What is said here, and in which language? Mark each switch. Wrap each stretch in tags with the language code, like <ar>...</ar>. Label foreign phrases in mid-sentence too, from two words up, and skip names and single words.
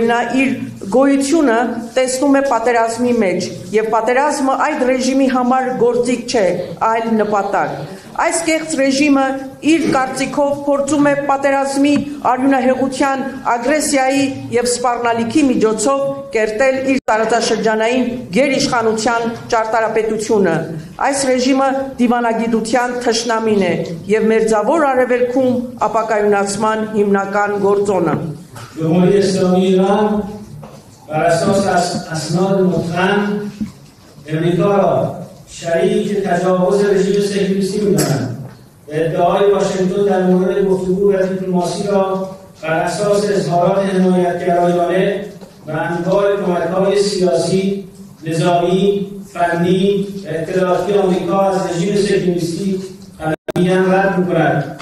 <hy>նա իր գոյությունը տեսնում է պատերազմի մեջ, եւ պատերազմը այդ ռեժիմի համար գործիք չէ, այլ նպատակ։ Այս կեղծ ռեժիմը իր կարծիքով փորձում է պատերազմի, արյունահեղության, ագրեսիայի եւ սպառնալիքի միջոցով կերտել իր տարածաշրջանային գերիշխանության ճարտարապետությունը։ Այս ռեժիմը դիվանագիտության թշնամին է եւ մերձավոր արևելքում ապակայունացման հիմնական գործոնը։</hy> <fa>جمهوری اسلامی ایران بر اساس اسناد متقن امریکا را شریک تجاوز رژیم صهیونیستی می‌دانند و ادعای واشنگتن در مورد گفتگو و دیپلماسی را بر اساس اظهارات حمایتگرایانه و انواع کمک‌های سیاسی، نظامی، فنی و اطلاعاتی آمریکا از رژیم صهیونیستی قطعاً رد می‌کند.</fa>